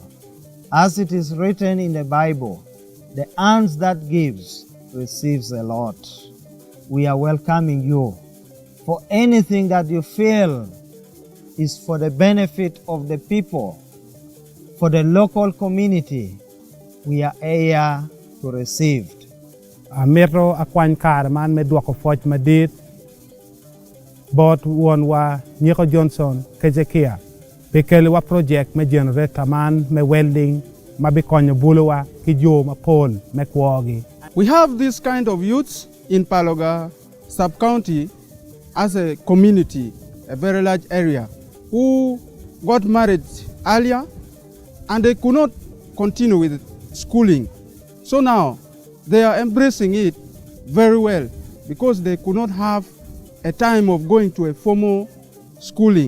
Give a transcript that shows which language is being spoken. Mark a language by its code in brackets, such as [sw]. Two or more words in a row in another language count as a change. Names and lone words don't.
[en] As it is written in the Bible, the hands that gives receives a lot. We are welcoming you for anything that you feel is for the benefit of the people, for the local community. We are here to receive. [ach] Metro akwan kar man me dwako foch madit bot won wa Nyeko Johnson Kejekia bekele wa project me generator man me welding ma be konyo bulowa ki jo ma pol me kwogi. [en] We have this kind of youths in Paloga sub-county as a community, a very large area, who got married earlier and they could not continue with schooling. So now they are embracing it very well because they could not have a time of going to a formal schooling.